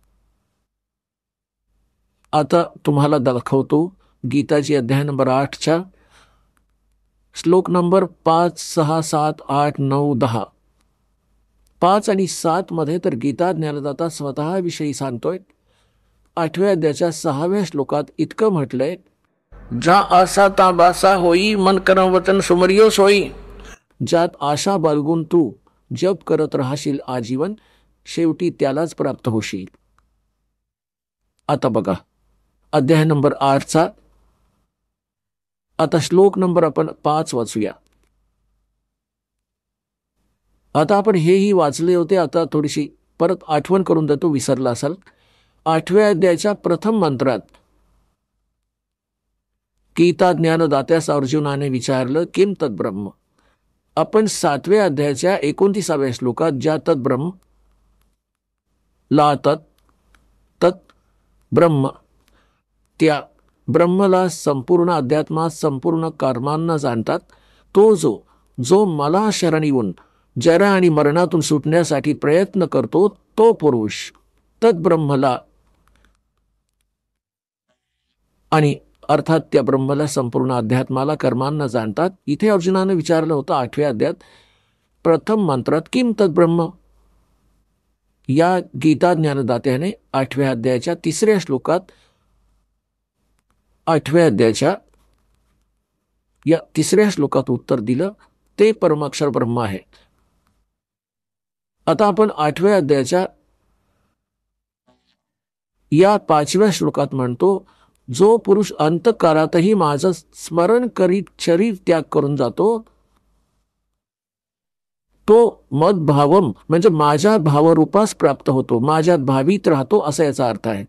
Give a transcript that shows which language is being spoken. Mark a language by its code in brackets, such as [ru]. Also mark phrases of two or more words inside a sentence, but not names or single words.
[mr] आता तुम्हाला दाखवतो गीताजी अध्याय नंबर 8च्या श्लोक नंबर 5, 6, 7, 8, 9, 10। 5 आणि 7 मध्ये तर गीता ज्ञानदाता स्वतःविषयी सांगतोय। 8व्या अध्यायाच्या 6व्या श्लोकात इतकं म्हटलंय, [hi] जा आसा ता बासा होई मन करम वचन सुमरियो सोई। [mr] ज्यात आशा बाळगून तू जप करत राहशील आजीवन, शेवटी त्यालाच प्राप्त होशील। आता बघा अध्याय नंबर 8चा आता श्लोक नंबर आपण 5 वाचूया। आता आपण हेही वाचले होते, आता थोडीशी परत आठवण करून देतो, विसरला असाल। 8व्या अध्यायाच्या प्रथम मंत्रात गीता ज्ञानदात्यास अर्जुनाने विचारलं [sa] किम तत् ब्रह्म। [mr] आपण 7व्या अध्यायाच्या 29व्या श्लोकात ज्या [sa] तत् ब्रह्म [mr] ला [sa] तत् ब्रह्म, [mr] त्या ब्रह्मला संपूर्ण अध्यात्मात संपूर्ण कर्मांना जाणतात। तो जो मला शरण येऊन जरा आणि मरणातून सुटण्यासाठी प्रयत्न करतो, तो पुरुष तत् ब्रह्मला आणि अर्थात त्या ब्रह्मला संपूर्ण अध्यात्माला कर्मांना जाणतात। इथे अर्जुनाने विचारलं होतं 8व्या अध्यायात प्रथम मंत्रात [sa] किम तत् ब्रह्म। [mr] या गीता ज्ञानदात्याने 8व्या अध्यायाच्या 3ऱ्या श्लोकात 8व्या अध्यायाच्या या 3ऱ्या श्लोकात उत्तर दिलं, ते परमाक्षर ब्रह्म आहे। आता आपण 8व्या अध्यायाच्या या 5व्या श्लोकात म्हणतो, जो पुरुष अंतकारातही माझं स्मरण करीत शरीर त्याग करून जातो, तो मद्भावम म्हणजे माझ्या भावरूपास प्राप्त होतो, माझ्यात भावित राहतो, असा याचा अर्थ आहे।